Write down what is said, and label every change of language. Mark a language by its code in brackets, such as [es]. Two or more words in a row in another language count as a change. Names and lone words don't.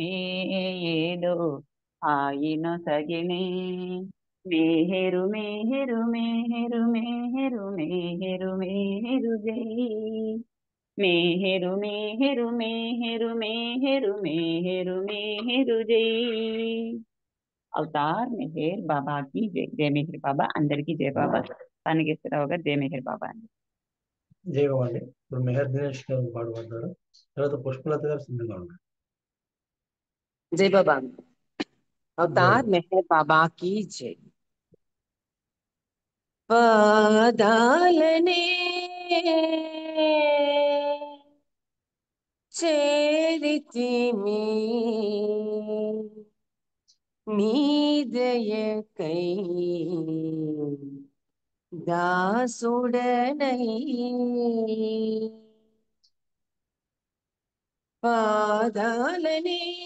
[te] ఏదో హాయినొసగెనే. మేహెరు మేహెరు మేహెరు మేహెరు మేహెరు మేహెరు జై. మేహెరు మేహెరు మేహెరు మేహెరు మేహెరు మేహెరు జై. అవతార్ మెహర్ బాబాకి జై. జై మెహర్ బాబా. అందరికీ జై బాబా. పనికిరావు గారు జై మెహర్ బాబా అండి. జై బాబా అండి. ఇప్పుడు మెహర్ దినేష్ గారు పాడుపడ్డారు. తర్వాత పుష్పలత గారు సిద్ధంగా ఉన్నారు. [hi] जय बाबा। अवतार मेहर बाबा की जय। [te] పాదాలనే చేరితిమి నీ దయకై దాసుడనై పాదాలనే